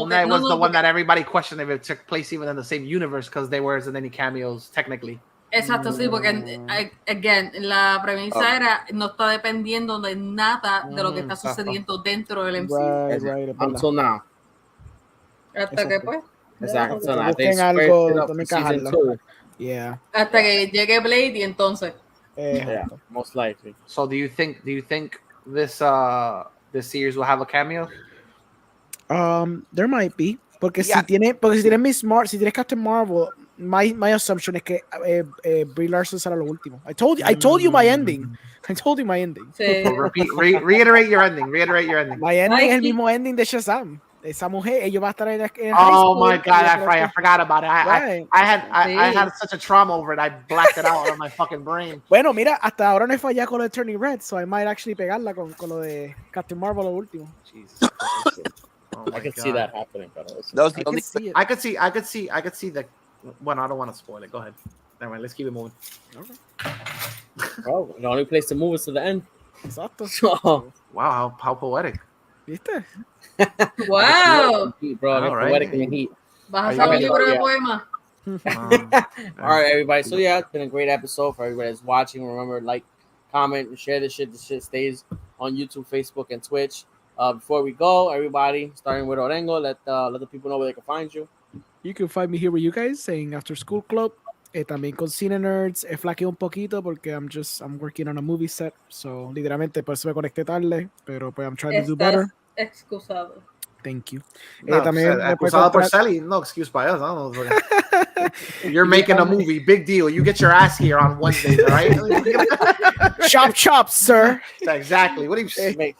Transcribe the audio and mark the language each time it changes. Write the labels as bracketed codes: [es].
[en] Moon Knight was the one that everybody questioned if it took place even in the same universe because there wasn't any cameos technically. [es] Exacto, sí, porque again, la premisa era no está dependiendo de nada de lo que está sucediendo dentro del MCU. [en] Right, until now. [es] Hasta que pues. Exacto. Busquen algo donde encajarlo. [en] Yeah. [es] Hasta que llegue Blade y entonces. [en] Yeah, most likely. So do you think this series will have a cameo? There might be. [es] Porque si tiene Miss Marvel, si tienes Captain Marvel, [en] my assumption [es] es que Brie Larson será lo último. [en] I told you my ending. [es] Sí. [en] Reiterate your ending. [es] My ending es el mismo ending de Shazam. Esa mujer, ellos va a estar en [en] oh my god, I forgot about it. I had such a trauma over it. I blacked it out of my fucking brain. [es] Bueno, mira, hasta ahora no he fallado con el Turning Red, [en] so I might actually [es] pegarla con lo de Captain Marvel lo último. [en] Jesus. I could see that happening. I could see the. Well, I don't want to spoil it. Go ahead. Never mind. Let's keep it moving. Okay. Oh, the only place to move is to the end. [es] Exacto. [en] Wow, how poetic. [es] ¿Viste? [en] Wow. Bro, poetic in the heat. [es] Vas a hacer un libro de poemas. [en] All right, everybody. So yeah, it's been a great episode for everybody that's watching. Remember, like, comment, and share this shit. This shit stays on YouTube, Facebook, and Twitch. Before we go, everybody, starting with Orengo, let the people know where they can find you. You can find me here with you guys saying After School Club. [es] También con Cine Nerds. Flaqueo un poquito porque [en] I'm working on a movie set. [es] So, literalmente, por eso me conecté tarde. Pero, pues, [en] I'm trying to do better. [es] Excusado. Thank you. No, también [en] acusado por Sally. No excuse by us. No. You're making a movie. Big deal. You get your ass here on Wednesday, all right? Chop, sir. Exactly. What do you say?